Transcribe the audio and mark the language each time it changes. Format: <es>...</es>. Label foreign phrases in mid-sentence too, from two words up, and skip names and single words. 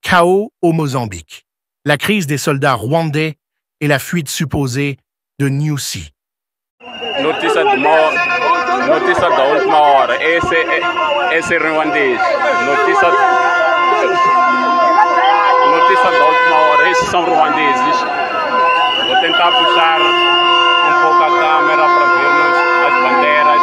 <fr>Chaos au Mozambique. La crise des soldats rwandais et la fuite supposée de Nyusi.</fr> <pt>Notícia da última hora. Esse ruandês. Notícia da última hora. Esses são ruandeses. Vou tentar puxar pouco a câmera para vermos as bandeiras.</pt>